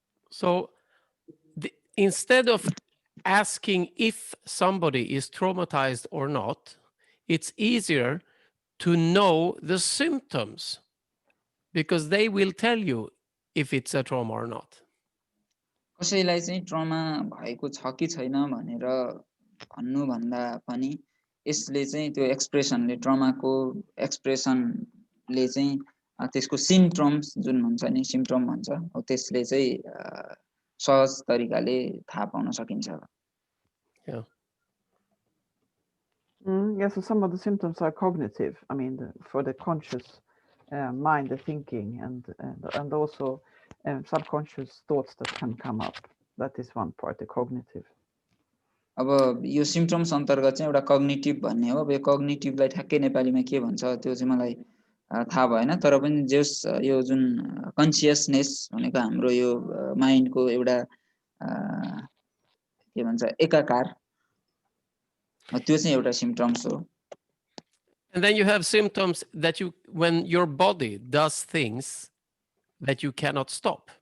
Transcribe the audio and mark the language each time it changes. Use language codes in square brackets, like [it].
[en] So instead of asking if somebody is traumatized or not, it's easier to know the symptoms because they will tell you if it's a trauma or not. [ne] कसैलाई चाहिँ trauma भएको छ कि छैन भनेर भन्नु भन्दा पनि यसले चाहिँ त्यो एक्सप्रेसनले ट्रमाको एक्सप्रेसनले चाहिँ त्यसको सिम्पटम्स जुन हुन्छ नि सिम्पटम भन्छ हो त्यसले चाहिँ सहज तरिकाले थाहा पाउन सकिन्छ [en] Yeah. Yeah, so some of the symptoms are cognitive. I mean, for the conscious mind, the thinking, and also subconscious thoughts that can come up. That is one part, the cognitive. [ne] अब यो symptoms अन्तर्गत चाहिँ एउटा cognitive भन्ने हो अब यो कग्निटिभलाई ठ्याक्कै नेपालीमा के भन्छ त्यो चाहिँ मलाई थाहा भएन तर पनि जस यो जुन कन्सियसनेस भनेको हाम्रो यो माइन्डको एउटा के भन्छ एकाकार त्यो चाहिँ एउटा सिम्पटम्स हो [en] And then you have symptoms that when your body does things that you cannot stop.